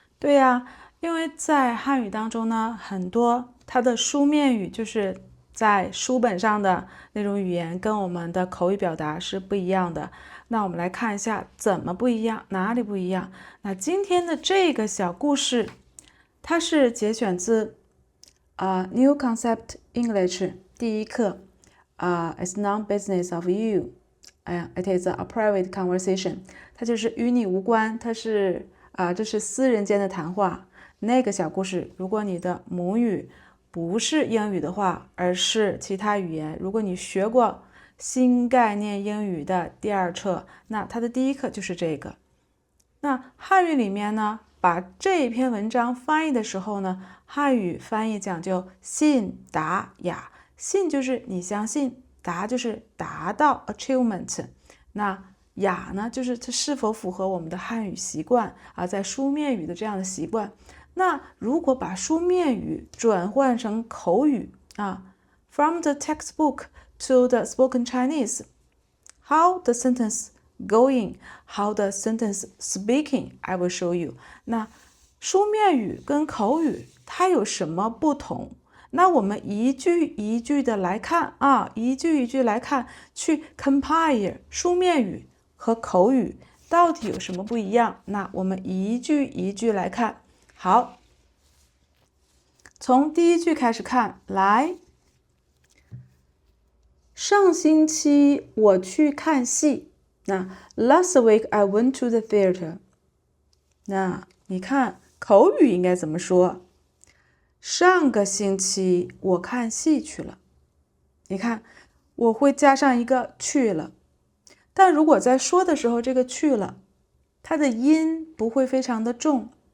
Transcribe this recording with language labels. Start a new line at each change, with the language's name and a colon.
Chinese: 对呀，因为在汉语当中呢，很多它的书面语就是在书本上的那种语言，跟我们的口语表达是不一样的。那我们来看一下怎么不一样，哪里不一样？那今天的这个小故事，它是节选自New Concept English 第一课。
English: It's none business of you. It is a private conversation.
Chinese: 它就是与你无关，它是这是私人间的谈话。那个小故事，如果你的母语不是英语的话，而是其他语言，如果你学过新概念英语的第二册，那它的第一课就是这个。那汉语里面呢，把这篇文章翻译的时候呢，汉语翻译讲究信达雅。信就是你相信，达就是达到 achievement， 那雅呢就是它是否符合我们的汉语习惯在书面语的这样的习惯。那如果把书面语转换成口语
English: from the textbook to the spoken Chinese, how the sentence going, how the sentence speaking, I will show you。
Chinese: 那书面语跟口语它有什么不同？那我们一句一句的来看一句一句来看，去 compare 书面语和口语到底有什么不一样？那我们一句一句来看。好，从第一句开始看，来。上星期我去看戏。
English: 那 last week I went to the theater。
Chinese: 那你看口语应该怎么说？上个星期我看戏去了。你看我会加上一个去了，但如果在说的时候这个去了它的音不会非常的重。